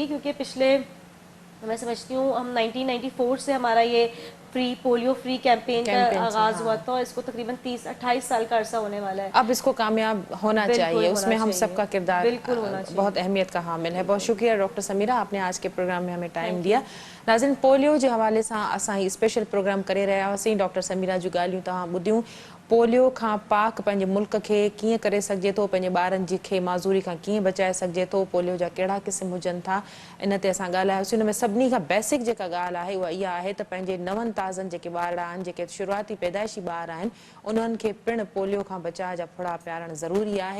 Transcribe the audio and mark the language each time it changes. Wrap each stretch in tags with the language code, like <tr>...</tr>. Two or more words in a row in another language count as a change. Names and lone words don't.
<ur>کیونکہ پچھلے میں سمجھتی ہوں ہم 1994 سے ہمارا یہ پولیو فری کیمپین کا آغاز ہوا تھا, اور اس کو تقریباً 28 سال کا عرصہ ہونے والا ہے. اب اس کو کامیاب ہونا چاہیے, اس میں ہم سب کا کردار بہت اہمیت کا حامل ہے. بہت شکریہ ڈاکٹر سمیرہ, آپ نے آج کے پروگرام میں ہمیں ٹائم دیا.</ur> <sd>ناظرین, پولیو जे हवाले सां असां ही स्पेशल प्रोग्राम करे रहिया हुआसीं. डॉक्टर समीरा जूं ॻाल्हियूं तव्हां ॿुधियूं. पोलियो खां पाक पंहिंजे मुल्क खे कीअं करे सघिजे थो, पंहिंजे ॿारनि जी खे माज़ूरी खां कीअं बचाए सघिजे थो, पोलियो जा कहिड़ा क़िस्म हुजनि था, इन ते असां ॻाल्हायोसीं। हुन में सभिनी खां बेसिक जेका ॻाल्हि आहे उहा इहा आहे त पंहिंजे नवनि ताज़नि जेके ॿार आहिनि, जेके शुरूआती पैदाइशी ॿार आहिनि, उन्हनि खे पिणु पोलियो खां बचाव जा फुड़ा पियारणु ज़रूरी आहे।</sd>